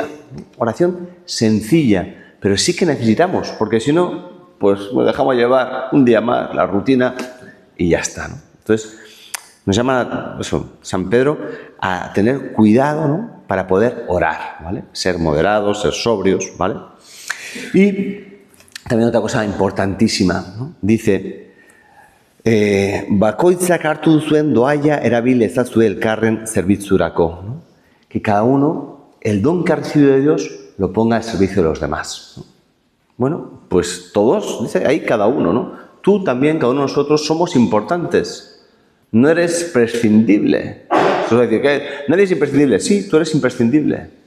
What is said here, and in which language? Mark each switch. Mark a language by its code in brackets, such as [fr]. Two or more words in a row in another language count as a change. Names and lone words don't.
[es] Oración sencilla, pero sí que necesitamos, porque si no, pues nos dejamos llevar un día más, la rutina, y ya está, ¿no? Entonces, nos llama San Pedro a tener cuidado, ¿no? Para poder orar, ¿vale? Ser moderados, ser sobrios, ¿vale? Y también otra cosa importantísima, ¿no? Dice, [eu] bakoitzak hartu duzuen doaia erabil ezazue elkarren zerbitzurako, [es] ¿no? Que cada uno, el don que ha recibido de Dios, lo ponga al servicio de los demás, ¿no? Bueno, pues todos, dice ahí cada uno, ¿no? Tú también, cada uno de nosotros somos importantes. No eres prescindible. Eso es decir, que nadie es imprescindible. Sí, tú eres imprescindible.